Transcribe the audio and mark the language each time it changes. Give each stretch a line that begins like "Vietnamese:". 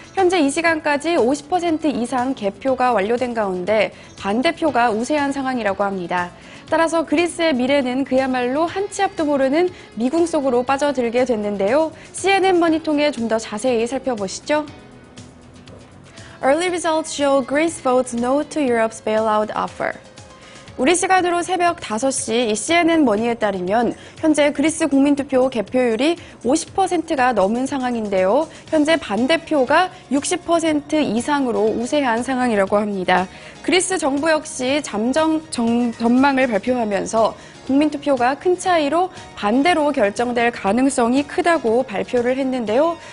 Korean: 현재 이 시간까지 50% 이상 개표가 완료된 가운데 반대표가 우세한 상황이라고 합니다. 따라서 그리스의 미래는 그야말로 한 치 앞도 모르는 미궁 속으로 빠져들게 됐는데요. CNN 머니 통해 좀 더 자세히 살펴보시죠.
English: Early results show Greece votes no to Europe's bailout offer.
Korean: 우리 시간으로 새벽 5시 이 CNN 머니에 따르면 현재 그리스 국민투표 개표율이 50%가 넘은 상황인데요. 현재 반대표가 60% 이상으로 우세한 상황이라고 합니다. 그리스 정부 역시 전망을 발표하면서 국민투표가 큰 차이로 반대로 결정될 가능성이 크다고 발표를 했는데요.